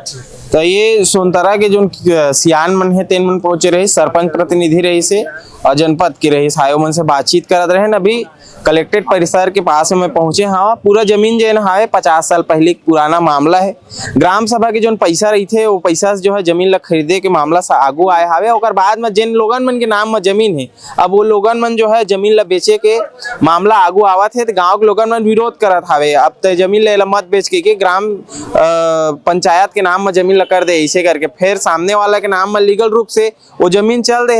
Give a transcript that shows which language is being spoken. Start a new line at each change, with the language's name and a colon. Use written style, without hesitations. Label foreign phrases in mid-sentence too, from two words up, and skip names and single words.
Chhattisgarhi: तो ये सोनतरा के जो सियान मन है तेन मन पहुंचे रहे, सरपंच प्रतिनिधि रही से और जनपद के रही आयो मन से बातचीत करत रहे। अभी कलेक्ट्रेट परिसर के पास में पहुंचे। हाँ, पूरा जमीन जो है 50 साल पहले पुराना मामला है। ग्राम सभा के जो पैसा रही थे, वो पैसा जो है जमीन ला खरीदे के मामला से आगू आए हावे। और बाद में जिन लोगन मन के नाम में जमीन है, अब वो लोगन मन जो है जमीन ला बेचे के मामला आगू आवत है, तो गाँव के लोगन मन विरोध करत हावे। अब तो जमीन ला मत बेच के ग्राम पंचायत के नाम में जमीन ला कर दे, ऐसे करके फिर सामने वाला के नाम में लीगल रूप से वो जमीन चल रहे है।